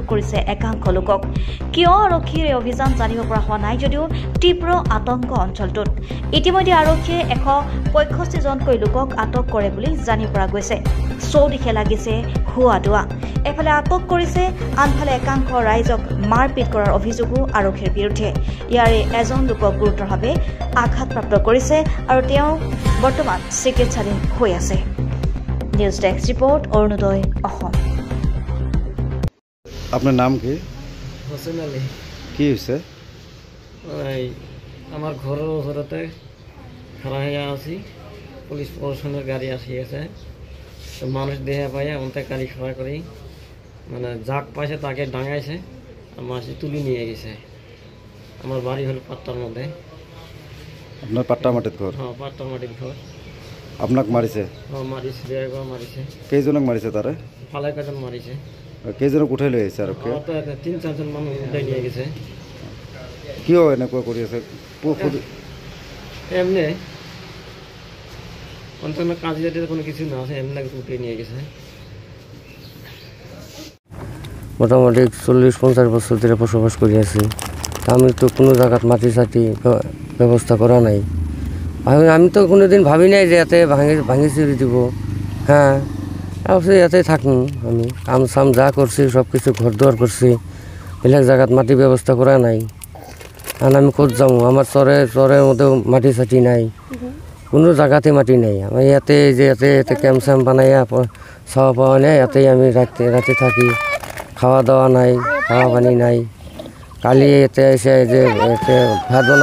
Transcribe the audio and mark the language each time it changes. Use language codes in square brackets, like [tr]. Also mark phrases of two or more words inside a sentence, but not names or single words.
[as] কৰিছে একাংশ লোকক কিয় আৰক্ষীৰ এই অভিযান জানিব পৰা হোৱা নাই যদিও তীব্ৰ আতংক অঞ্চলটোত ইতিমধ্যে আৰক্ষীয়ে 165জনকৈ লোকক আটক কৰে বুলি জানি পৰা গৈছে চৌদিশে লাগিছে হুৱা দুৱা এফালে আটক কৰিছে আনফালে একাংশ ৰাইজক মাৰপিট কৰাৰ অভিযোগো আৰক্ষীৰ বিৰুদ্ধে ইয়াৰে এজন লোকক গুৰুতৰভাৱে আঘাতপ্ৰাপ্ত কৰিছে আৰু তেওঁ বৰ্তমান চিকিৎসাধীন হৈ আছে নিউজ ডেস্ক ৰিপৰ্ট অৰুণোদয় অসম [bn] আপনার নাম কি হোসেন আলী কি হয়েছে আমার ঘরের ওচরতে খাড়া হয়ে আছি পুলিশ প্রশাসনের গাড়ি আসি আছে মানুষ দেহে পাইয়া অন্তে গাড়ি খাড়া করি মানে যাক পাইছে তাকে ডাঙাইছে আর মাসি তুলি নিয়ে গেছে আমার বাড়ি হল পাট্টার মধ্যে আপনার পাট্টা মাটির ঘর হ্যাঁ পাট্টার মাটির ঘর আপনাকে মারিছে হ্যাঁ মারিছে দেড় মারিছে [as] কেইজনক মারিছে তারে [bn] ফালাই কজন মারিছে [as] কেইজনক উঠাই লৈ আহিছে আরক্ষী [bn] 3-4জন মানুষ উঠাই নিয়ে গেছে [as] কিয় এনেকুৱা কৰি আছে [bn] এমনি অন্তত কাজ জাতীয় কোনো কিছু না আছে এমনি উঠে নিয়ে গেছে মোটামুটি 40-50 বছর ধরে বসবাস করে আছি আমি তো কোনো জায়গাত মাটি চাটি ব্যবস্থা করা নাই আমি তো কোনোদিন ভাবি নাই যে ইয়াতে ভাঙি চুরি দিব হ্যাঁ অবশ্যই ইয়াতে থাকুন আমি কাম চাম যা করছি সব কিছু ঘর দুয়ার করছি বেলেগ জায়গাত মাটি ব্যবস্থা করা নাই আর আমি ক'ত যাওঁ আমার চরের মধ্যেও মাটি চাটি নাই কোনো জায়গাতে মাটি নাই আমি ইয়াতে ক্যাম্প স্যাম্প বানাইয়া চাওয়া পাওয়া নেই ইয়াতেই আমি রাতে থাকি খাওয়া দাওয়া নাই খাওয়া পানি নাই কালি এতে এসে যে ভাত